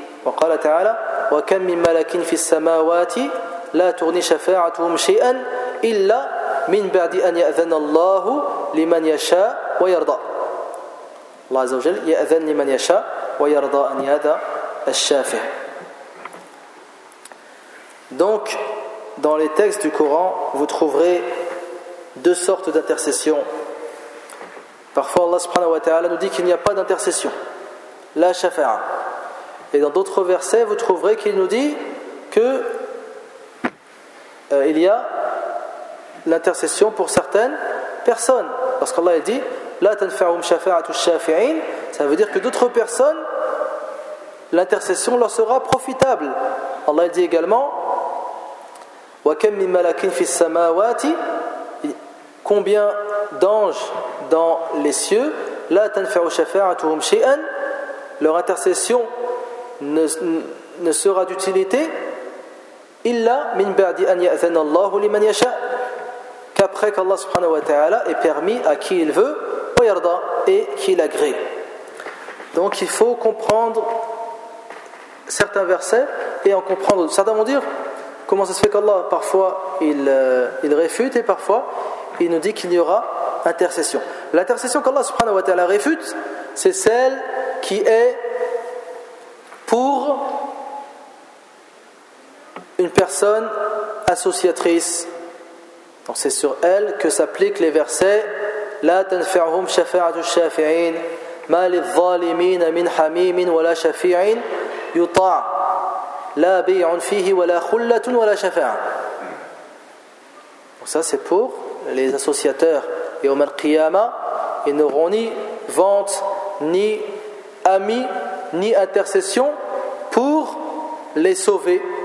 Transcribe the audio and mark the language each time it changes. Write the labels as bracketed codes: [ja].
[ar] وقال تعالى وكم من ملك في السماوات لا تغني شفاعتهم شيئا إلا من بعد أن يأذن الله لمن يشاء ويرضى. الله عز وجل يأذن لمن يشاء ويرضى أن هذا الشافع. [fr] Donc, dans les textes du Coran, vous trouverez deux sortes d'intercessions. Parfois, Allah subhanahu wa ta'ala nous dit qu'il n'y a pas d'intercession, la shafa'a. Et dans d'autres versets, vous trouverez qu'il nous dit qu'il y a l'intercession pour certaines personnes. Parce qu'Allah a dit, [ar] la tanfa'um shafa'atu shafi'in, [fr] ça veut dire que d'autres personnes, l'intercession leur sera profitable. Allah a dit également, [ar] وَكَمْ مِنْ مَلَكِنْ فِي السَّمَاوَاتِ [fr] combien d'anges dans les cieux [ar] لَا تَنْفَعُ شَفَاعَتُهُمْ شَيْئًا [fr] leur intercession ne sera d'utilité [ar] إِلَّا مِنْ بَعْدِ أَنْ يَأْذَنَ اللَّهُ لِمَنْ يَشَاءُ [fr] après qu'Allah subhanahu wa ta'ala ait permis à qui il veut et qu'il agrée. Donc il faut comprendre certains versets et en comprendre d'autres. Certains vont dire comment ça se fait qu'Allah parfois il réfute et parfois il nous dit qu'il y aura intercession. L'intercession qu'Allah subhanahu wa ta'ala réfute, c'est celle qui est pour une personne associatrice. Donc c'est sur elle que s'appliquent les versets [ar] لا تنفعهم شفاعة الشافعين ما للظالمين من حميم ولا شفيع يطاع لا بيع فيه ولا خلة ولا شفاعة. [fr] Donc ça c'est pour les associateurs. Et au jour du jugement, ils n'auront ni vente, ni ami, ni intercession pour les sauver.